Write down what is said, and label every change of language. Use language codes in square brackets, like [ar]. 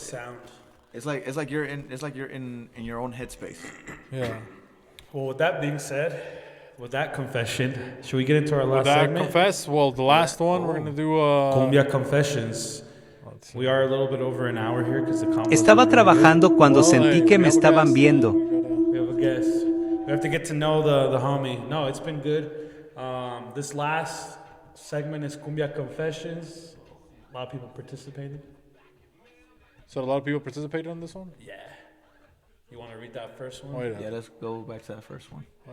[en] Sound. it's like you're in your own headspace. Yeah. Well, with that being said, with that confession, should we get into our last That segment? confess. Well, the last one we're gonna do. Cumbia confessions. We are a little bit over an hour here because the combo. [es] Estaba trabajando cuando sentí que me estaban viendo. [en] We have a guest. We have to get to know the homie. No, it's been good. This last segment is Cumbia confessions. A lot of people participated. So a lot of people participated on this one. Yeah. You want to read that first one? Wait. Yeah, let's go back to that first one.